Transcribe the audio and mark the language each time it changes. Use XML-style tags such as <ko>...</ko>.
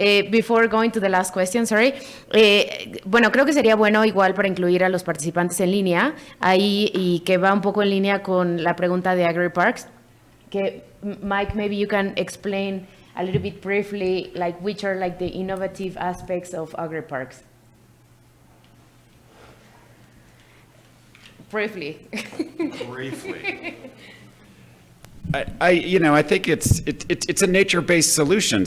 <en>Before going to the last question, sorry.</en> <es>Bueno, creo que sería bueno igual para incluir a los participantes en línea ahí y que va un poco en línea con la pregunta de AgriParks. Que</es> <en>Mike, maybe you can explain a little bit briefly, like which are like the innovative aspects of AgriParks. Briefly. Briefly. I think it's a nature-based solution.</en>